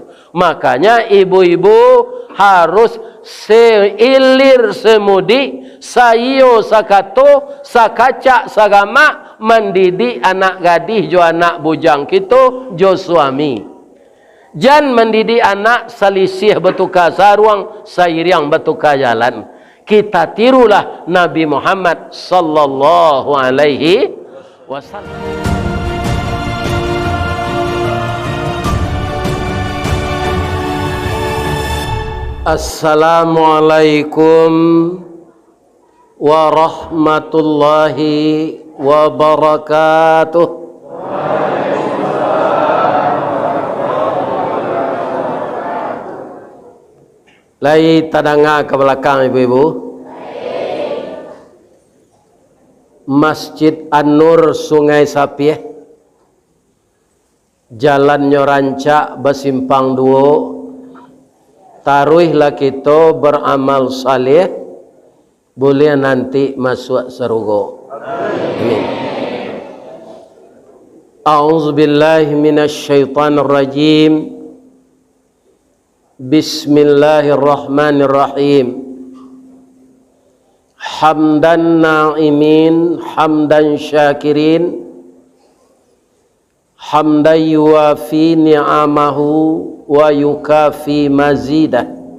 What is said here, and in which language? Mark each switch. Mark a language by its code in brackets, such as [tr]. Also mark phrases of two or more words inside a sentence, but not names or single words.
[min] Makanya ibu-ibu harus seilir semudi, sayo sakato, sakacak sagama, mendidik anak gadis jo anak bujang kita jo suami. Jan mendidik anak salisih bertukar saruang, sairiang bertukar jalan. [id] Kita tirulah Nabi Muhammad [ar] صلى الله عليه وسلم. السلام عليكم ورحمة الله وبركاته. [min] Lai tadanga ke belakang ibu-ibu. [id] Masjid An-Nur Sungai Sapieh, jalannya rancak bersimpang dua. Taruhlah kita beramal saleh, boleh nanti masuk surga. Amin. [ar] أعوذ بالله من الشيطان الرجيم. بسم الله الرحمن الرحيم. حمداً ناعمين حمداً شاكرين حمداً يوافي نعمه ويكافئ مزيده.